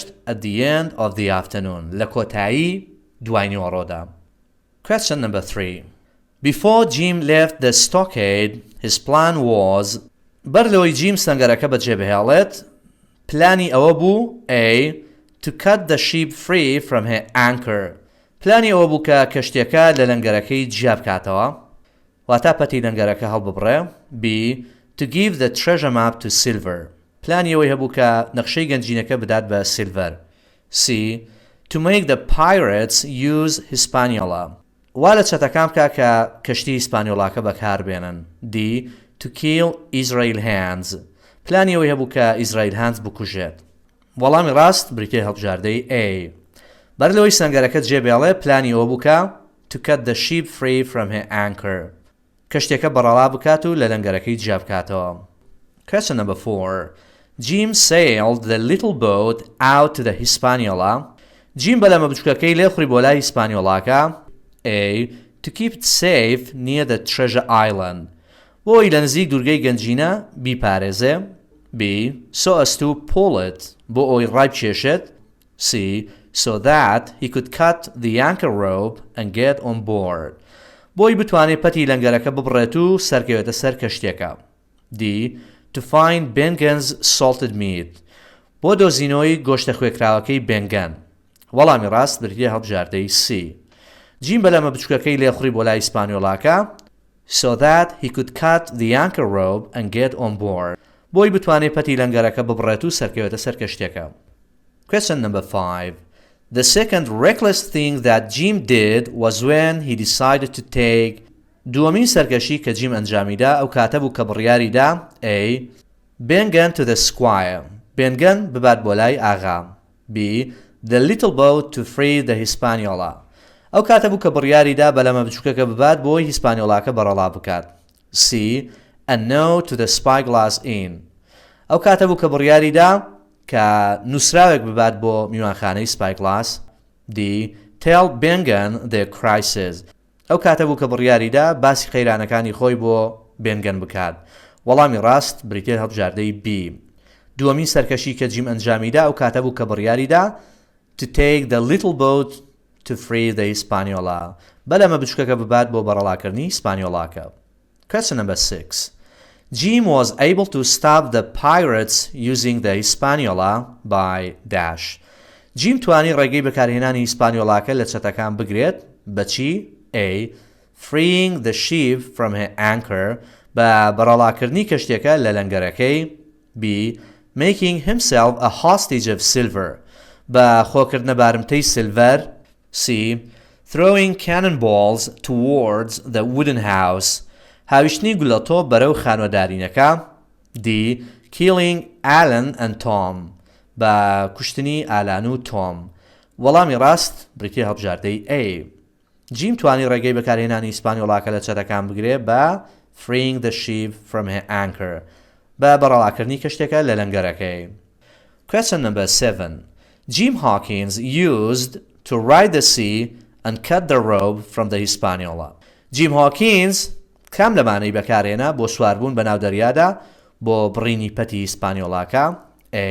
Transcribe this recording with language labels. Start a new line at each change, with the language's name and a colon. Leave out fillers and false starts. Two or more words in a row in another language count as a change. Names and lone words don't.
English: At the end of the afternoon.
Central Kurdish: لە کۆتایی دوای نیوەڕۆدا.
English: Question number 3. Before Jim left the stockade, his plan was
Central Kurdish: بەر لەوەی جیم سەنگەرەکە بەجێ بهێڵێت, پلانی ئەوە بوو
English: A. To cut the ship free from her anchor.
Central Kurdish: پلانی ئەوە بوو کە کەشتیەکە لە لەنگەرەکەی جیا بکاتەوە, واتە پەتی لەنگەرەکە هەڵببڕێ.
English: B. To give the treasure map to Silver.
Central Kurdish: پلانی ئەوەی هەبوو کە نەخشەی گەنجینەکە بدات بە Silver. C.
English: To make the pirates use Hispaniola.
Central Kurdish: وا لە چەتەکان بکە کە کەشتی هیسپانیۆڵاکە بەکاربێنن.
English: D. To kill Israel hands.
Central Kurdish: پلانی ئەوەی هەبوو کە ئیزرائیل هانز بکوژێت. وەڵامی ڕاست بریتیە هەڵبژاردەی A. بەر لەوەی سەنگەرەکە جێبێڵێ پلانی ئەوە بوو کە
English: To cut the ship free from her anchor.
Central Kurdish: کەشتێکە بەڕەڵا بکات و لە لەنگەرەکەی جیا بکاتەوە.
English: Question number 4. Jim sailed the little boat out to the Hispaniola.
Central Kurdish: Jim بەلەمە بچووکەکەی لێخوڕی بۆ لای هیسپانیۆڵاکە.
English: A. To keep it safe near the treasure island.
Central Kurdish: بۆی لە نزیک دورگەی گەنجینە بیپارێزێ.
English: B. So as to pull it.
Central Kurdish: بۆ ئەوی ڕای بکێشێت.
English: C. So that he could cut the anchor rope and get on board.
Central Kurdish: بۆی بتوانێت پەتی لەنگەرەکە ببڕێت و سەرکەوێتە سەر کەشتێکە.
English: D. To find Bengen's salted meat.
Central Kurdish: بۆ دۆزینەوەی گۆشتە خوێکراوەکەی بێنگەن. وەڵامی ڕاست بریتیە هەڵبژاردەی C. جیم بەلەمە بچووکەکەی لێخوڕی بۆ لای هیسپانیۆڵاکە.
English: So that he could cut the anchor rope and get on board.
Central Kurdish: بۆی بتوانێت پەتی لەنگەرەکە ببڕێت و سەرکەوێتە سەر کەشتێکە.
English: Question number 5. The second reckless thing that Jim did was when he decided to take.
Central Kurdish: دووەمین سەرکەشی کە جیم ئەنجامیدا ئەو کاتە بوو کە بڕیاریدا.
English: A. Bengen to the squire.
Central Kurdish: بێنگەن ببات بۆ لای ئاغا.
English: B. The little boat to free the Hispaniola.
Central Kurdish: ئەو کاتە بوو کە بڕیاریدا بەلەمە بچووکەکە ببات بۆی هیسپانیۆڵاکە بەڕەڵا بکات.
English: C. And no to the spyglass inn.
Central Kurdish: ئەو کاتە بوو کە بڕیاریدا کە نووسراوێک ببات بۆ میوانخانەی سپایگلاس.
English: D. Tell Bengen the crisis.
Central Kurdish: ئەو کاتە بوو کە بڕیاریدا باسی خەیرانەکانی خۆی بۆ بێنگەن بکات. وەڵامی ڕاست بریتێ هەڵبژاردەی B. دووەمین سەرکەشی کە جیم ئەنجامیدا ئەو کاتە بوو کە بڕیاریدا
English: to take the little boat to free the Hispaniola.
Central Kurdish: بەلەمە بچووکەکە ببات بۆ بەڕەڵاکردنی هیسپانیۆڵاکە.
English: Question number 6. Jim was able to stop the pirates using the Hispaniola by dash.
Central Kurdish: جیم توانی ڕێگەی بەکارهێنانی هیسپانیۆڵاکە لە چەتەکان بگرێت. بەچی؟ A.
English: Freeing the ship from her anchor.
Central Kurdish: بە بەڕەڵاکردنی کەشتێکە لە لەنگەرەکەی.
English: B. Making himself a hostage of silver.
Central Kurdish: بە خۆکردنە بارمتەی سیلڤەر.
English: C. Throwing cannonballs towards the wooden house.
Central Kurdish: هاویشتنی گولەتۆ بەرەو خانوەدارینەکە.
English: D. Killing Alan and Tom.
Central Kurdish: بە کوشتنی ئالان و تۆم. وەڵامی ڕاست بریتیە هەڵبژاردەی A. جیم توانی ڕێگەی بەکارهێنانی هیسپانیۆڵاکە لە چەتەکان بگرێ بە
English: freeing the ship from her anchor.
Central Kurdish: بە بەڕەڵاکردنی کەشتێکە لە لەنگەرەکەی.
English: Question number 7. Jim Hawkins used to ride the sea and cut the rope from the Hispaniola.
Central Kurdish: Jim Hawkins کام لەمانەی بەکارهێنا بۆ سواربوون بە ناو دەریادا بۆ بڕینی پەتی هیسپانیۆڵاکە.
English: A.